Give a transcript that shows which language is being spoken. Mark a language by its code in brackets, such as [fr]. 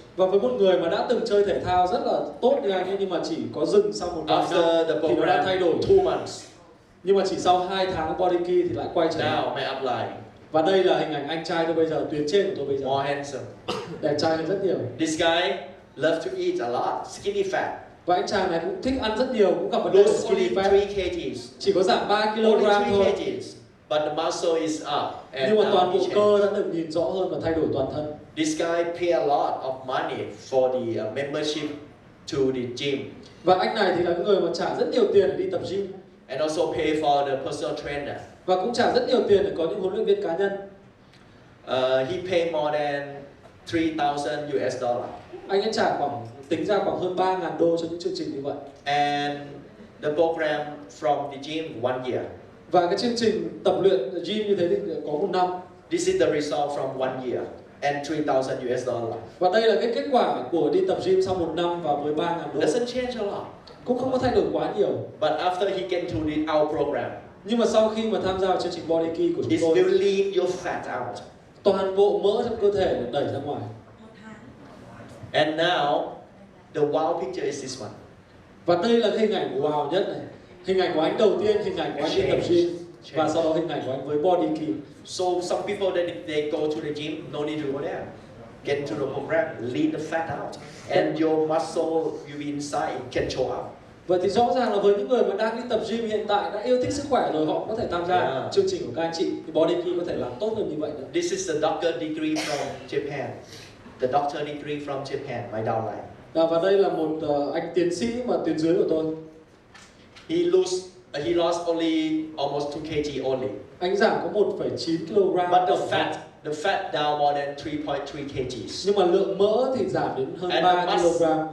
[vi] Và với một người mà đã từng chơi thể thao rất là tốt như anh ấy, nhưng mà chỉ có dừng sau một vài năm thì nó đã thay đổi. [en] 2 months. [vi] Nhưng mà chỉ sau 2 tháng body key thì lại quay trở lại. [en] Now my upline. [vi] Và đây là hình ảnh anh trai tôi bây giờ, tuyến trên của tôi bây giờ. [en] More handsome. [vi] Đẹp trai hơn rất nhiều. [en] This guy loves to eat a lot, skinny fat. [vi] Và anh chàng này cũng thích ăn rất nhiều, cũng gặp vấn đề skinny fat. [en] 3 kg. [vi] Chỉ có giảm 3 kg thôi. [en] But the muscle is up. [vi] Nhưng mà toàn bộ cơ đã được nhìn rõ hơn và thay đổi toàn thân. [en] This guy pay a lot of money for the membership to the gym. [vi] Và anh này thì là người mà trả rất nhiều tiền để đi tập gym. [en] And also pay for the personal trainer. [vi] Và cũng trả rất nhiều tiền để có những huấn luyện viên cá nhân. [en] He pay more than 3,000 US dollar. [vi] Anh ấy trả tính ra khoảng hơn 3.000 đô cho những chương trình như vậy. [en] And the program from the gym 1 year. [vi] Và cái chương trình tập luyện gym như thế thì có 1 năm. [en] This is the result from 1 year and 3,000 US dollar. [vi] Và đây là cái kết quả của đi tập gym sau 1 năm và với 3.000 đô. [en] Doesn't change a lot. [vi] Cũng không có thay đổi quá nhiều. [en] But after he get to our program, [vi] nhưng mà sau khi mà tham gia vào chương trình body key của chúng tôi, [en] it will leave your fat out. [vi] Toàn bộ mỡ trong cơ thể được đẩy ra ngoài. [en] And now the wow picture is this one. [vi] Và đây là cái hình ảnh của wow nhất này. Hình ảnh của anh đầu tiên, hình ảnh của anh đi tập gym. Và sau đó hình ảnh của anh với body key. [en] So some people that they go to the gym, no need to go there. Get to the program, leave the fat out, and your muscle you inside can show up. [vi] Vậy thì rõ ràng là với những người mà đang đi tập gym hiện tại đã yêu thích sức khỏe rồi, họ có thể tham gia chương trình của các anh chị, thì body key có thể làm tốt hơn như vậy nữa. [en] This is the doctor degree from Japan. The doctor degree from Japan, my downline. [vi] Và đây là một anh tiến sĩ mà tuyến dưới của tôi. [en] He lost only almost 2 kg only. [vi] Anh giảm có 1,9 kg. [en] But the fat down more than 3.3 kg. [vi] Nhưng mà lượng mỡ thì giảm đến hơn 3 kg.